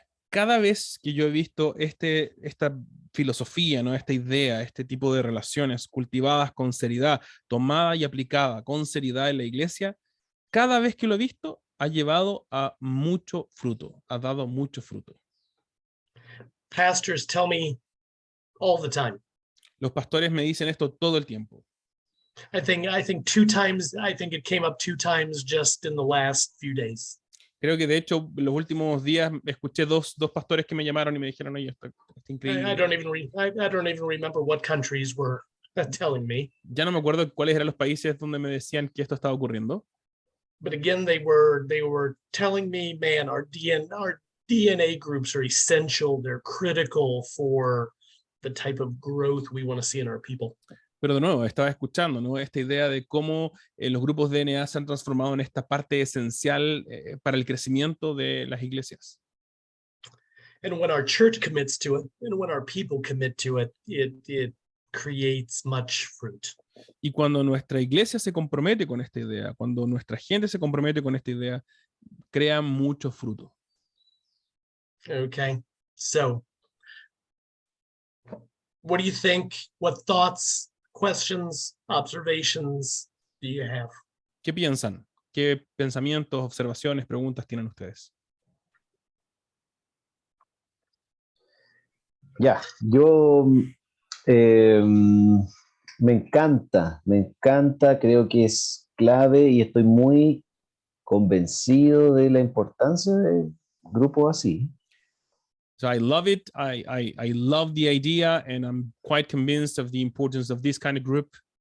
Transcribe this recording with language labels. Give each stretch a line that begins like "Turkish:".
Spanish: Cada vez que yo he visto esta filosofía, ¿no? Esta idea, este tipo de relaciones cultivadas con seriedad, tomada y aplicada con seriedad en la iglesia, cada vez que lo he visto, ha llevado a mucho fruto, ha dado mucho fruto.
English: Pastors tell me all the time.
Spanish: Los pastores me dicen esto todo el tiempo.
English: I think two times, I think it came up two times just in the last few days.
Spanish: Creo que de hecho los últimos días escuché dos pastores que me llamaron y me dijeron, oye, esto está increíble.
English: I don't even remember what countries were telling me.
Spanish: Ya no me acuerdo cuáles eran los países donde me decían que esto estaba ocurriendo.
English: But again, they were telling me, man, our DNA groups are essential. They're critical for the type of growth we want to see in our people.
Spanish: Pero de nuevo, estaba escuchando, ¿no? Esta idea de cómo los grupos de DNA se han transformado en esta parte esencial para el crecimiento de las iglesias.
English: And when our church commits to it, and when our people commit to it, it creates much fruit.
Spanish: Y cuando nuestra iglesia se compromete con esta idea, cuando nuestra gente se compromete con esta idea, crea mucho fruto.
English: Okay, so what do you think? What thoughts, questions, observations do you have?
Spanish: ¿Qué piensan? ¿Qué pensamientos, observaciones, preguntas tienen ustedes? Ya, yo me encanta, creo que es clave y estoy muy convencido de la importancia de grupos así.
English: So I love it. I love the idea, and I'm quite convinced of the importance of this kind of group.